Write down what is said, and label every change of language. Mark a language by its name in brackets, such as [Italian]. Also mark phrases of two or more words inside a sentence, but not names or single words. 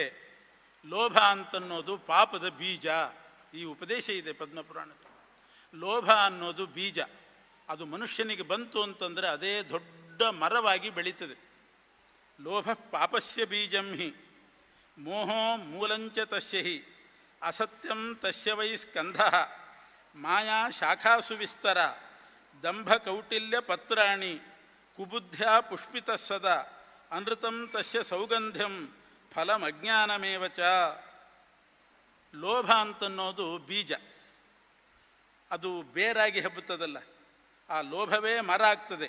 [Kannada] ಲೋಭ ಅಂತನ್ನೋದು ಪಾಪದ ಬೀಜ. ಈ ಉಪದೇಶ ಇದೆ ಪದ್ಮಪುರಾಣದಲ್ಲಿ. ಲೋಭ ಅನ್ನೋದು ಬೀಜ. ಅದು ಮನುಷ್ಯನಿಗೆ ಬಂತು ಅಂತಂದರೆ ಅದೇ ದೊಡ್ಡ ಮರವಾಗಿ ಬೆಳೀತದೆ. [Sanskrit] ಲೋಭ ಪಾಪಸ್ಯ ಬೀಜಂ ಹಿ ಮೋಹೋ ಮೂಲಂಚ ತಸ್ಯ ಹಿ ಅಸತ್ಯಂ ತಸ್ಯ ವೈ ಸ್ಕಂಧಃ ಮಾಯಾ ಶಾಖಾಸು ವಿಸ್ತರ ದಂಭ ಕೌಟಿಲ್ಯ ಪತ್ರಾಣಿ ಕುಬುದ್ಧ್ಯಾ ಪುಷ್ಪಿತ ಸದಾ ಅನೃತಂ ತಸ್ಯ ಸೌಗಂಧ್ಯಂ ಫಲಮಜ್ಞಾನಮೇವ ಚ. [Kannada] ಲೋಭ ಅಂತನ್ನೋದು ಬೀಜ, ಅದು ಬೇರಾಗಿ ಹಬ್ಬುತ್ತದಲ್ಲ, ಆ ಲೋಭವೇ ಮರ ಆಗ್ತದೆ.